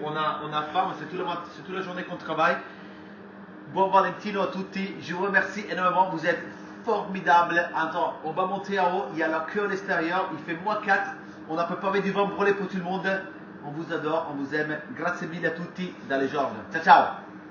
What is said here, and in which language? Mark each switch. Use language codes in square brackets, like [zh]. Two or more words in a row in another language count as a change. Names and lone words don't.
[fr] On a faim, c'est toute la journée qu'on travaille. [it] Buon Valentino à tutti, [fr] je vous remercie énormément, vous êtes formidables. Attends, on va monter en haut, il y a la queue à l'extérieur, il fait -4, on n'a pas envie du vent brûler pour tout le monde. On vous adore, on vous aime, [it] grazie mille à tutti, dalle giorno. Ciao ciao.